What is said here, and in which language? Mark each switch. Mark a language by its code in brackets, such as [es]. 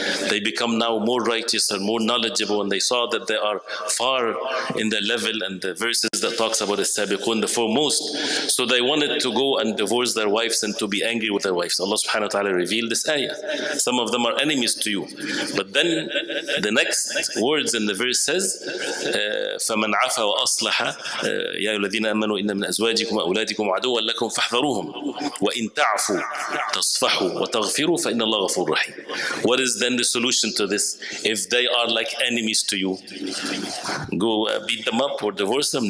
[en] They become now more righteous and more knowledgeable, and they saw that they are far in the level and the verses that talks about as-sabiqun, the foremost. So they wanted to go and divorce their wives and to be angry with their wives. Allah subhanahu wa ta'ala revealed this ayah. Some of them are enemies to you. But then the next words in the verse says, [ar] فَمَنْ عَفَى وَأَصْلَحَ يَا أَيُّهَا الَّذِينَ آمَنُوا إِنَّ مِنْ أَزْوَاجِكُمْ وَأَوْلَادِكُمْ عَدُوًّا لَكُمْ فَاحْذَرُوهُمْ وَإِنْ تَعْفُوا تَصْفَحُوا وَتَغْفِرُوا فَإِنَّ اللَّهَ غَفُورٌ رَحِيمٌ. [en] What is then the solution to this? If they are like enemies to you, go beat them up or divorce them?